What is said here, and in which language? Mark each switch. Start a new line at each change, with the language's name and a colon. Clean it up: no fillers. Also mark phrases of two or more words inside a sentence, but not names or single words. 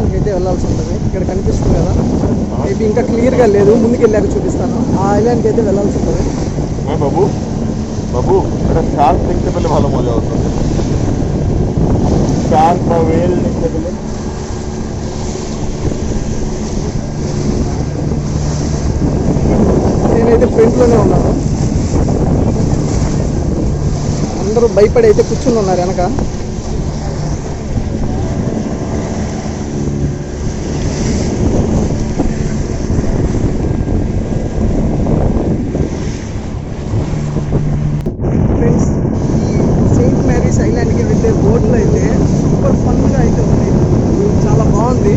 Telugu: వెళ్ళాల్సి ఉంటుంది. ఇక్కడ కనిపిస్తుంది కదా, మేబీ ఇంకా క్లియర్గా లేదు, ముందుకు వెళ్ళాక చూపిస్తాను. ఆ ఐలాండ్కి అయితే వెళ్ళాల్సి ఉంటుంది.
Bangla: বাবু বাবু এটা শার্ক দেখতে পেলে ভালো মজা হতো। শার্ক বা ওয়েল দেখতে পেলে
Telugu: నేనైతే ఫ్రంట్లోనే ఉన్నాను, అందరూ భయపడి అయితే కూర్చుని ఉన్నారు వెనక. ఫ్రెండ్స్, సెయింట్ మ్యారీస్ ఐలాండ్కి వెళ్ళే బోట్లో అయితే సూపర్ ఫన్గా అయితే ఉంది, చాలా బాగుంది.